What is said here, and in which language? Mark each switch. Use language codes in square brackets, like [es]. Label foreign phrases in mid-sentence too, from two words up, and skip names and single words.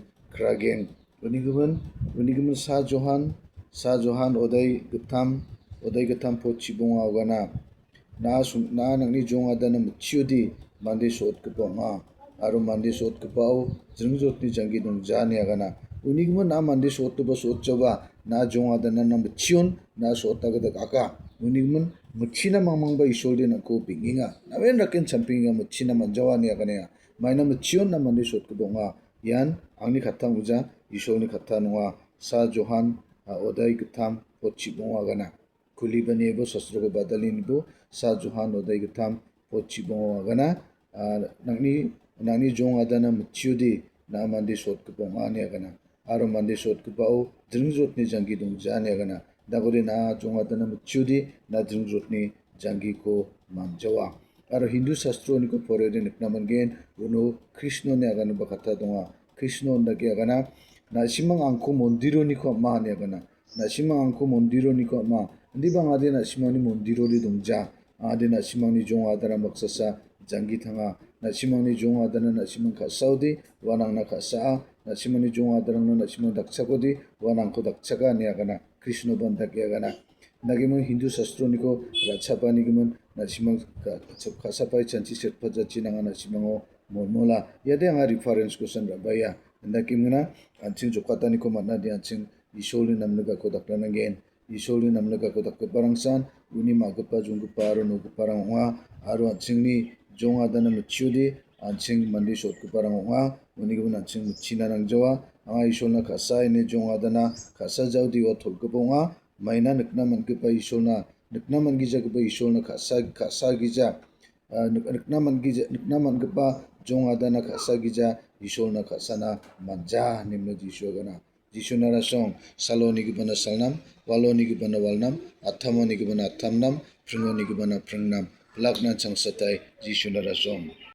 [grt] kragen unigimun sa johan odai gatam pot chibonga ogana na nangni jong adana mchiudi mande sot kpoma aro mande sot kpao jringjot ni jangi dong jani agana unigmo na mande sot to sot choba na jong adana na mchion na sot ta ga aka unigmo mchina mangmangba isolde na ko pinginga na wen raken champinga mchina manjawani agana maina mchion na mande sot kpoma yan angni khatta uja isolni khatta nwa sa johan odai gatam pot chibonga agana kulibani bo sastrogo badalin bo sa johan odai gatam pochi bonga gana nangni jong adana mchiudi na mandi sot kponga ni agana aro mandi sot kpao dringjot ni jangi dong jani agana dagore na jong adana mchiudi na dringjot ni jangi ko manjawa aro hindu sastro ni ko porede nikna mangen uno krishna ni agana bakata donga krishna ndaki agana na simang angko mondiro ni ko ma ni agana na simang angko mondiro ni ko ma ndi bang ade na simani mondiro li dongja ade na simani jong adara maksasa jangi thanga na simani jong adana na simang ka saudi wanang na ka sa na simani jong adara na simang dakchakodi wanang ko dakchaka ni agana krishna bandha ke agana nagimun hindu sastro ni ko rachapani gimun na simang ka sapai chanchi setpa jachi nanga na simango mola yade anga [en] reference question [grt] rabaya ndakimuna anching jokatani ko manna di anching isoli namnaga ko daklanangen isoli namnaga ko dakparangsan uni magpa jungpa aro nogparang wa aro anchingni jong adana mchiudi anching mandi sot kuparang wa uni gibun anching mchina nangjawa anga isolna khasa ine jongadana khasa jaudi wa thokgabonga maina nikna manggipa isolna nikna manggijagipa isolna khasa gija nikna manggipa jongadana khasa gija isolna khasana manja nimno jishogana jishunara song saloni gibana salnam waloni gibana walnam athamoni gibana athamnam phringoni gibana phringnam lakna changsatai jishunara song